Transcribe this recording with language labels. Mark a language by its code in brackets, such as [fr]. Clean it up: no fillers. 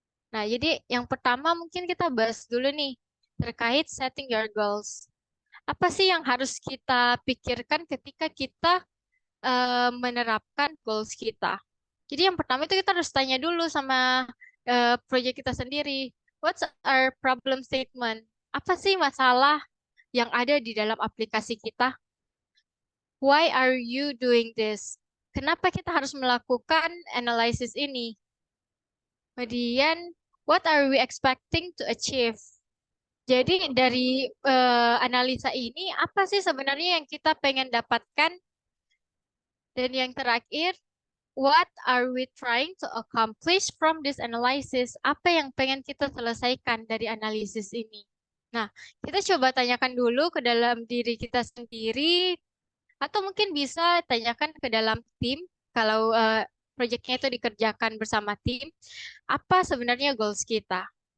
[id] Nah, jadi yang pertama mungkin kita bahas dulu nih terkait [en] setting your goals. [id] Apa sih yang harus kita pikirkan ketika kita menerapkan goals kita? Jadi yang pertama itu kita harus tanya dulu sama proyek kita sendiri. [en] What's our problem statement? [id] Apa sih masalah yang ada di dalam aplikasi kita? [en] Why are you doing this? [id] Kenapa kita harus melakukan analisis ini? Kemudian, [en] what are we expecting to achieve? [id] Jadi dari analisa ini, apa sih sebenarnya yang kita pengen dapatkan? Dan yang terakhir, [en] what are we trying to accomplish from this analysis? [id] Apa yang pengen kita selesaikan dari analisis ini? Nah, kita coba tanyakan dulu ke dalam diri kita sendiri, atau mungkin bisa tanyakan ke dalam tim, kalau proyeknya itu dikerjakan bersama tim, apa sebenarnya goals kita?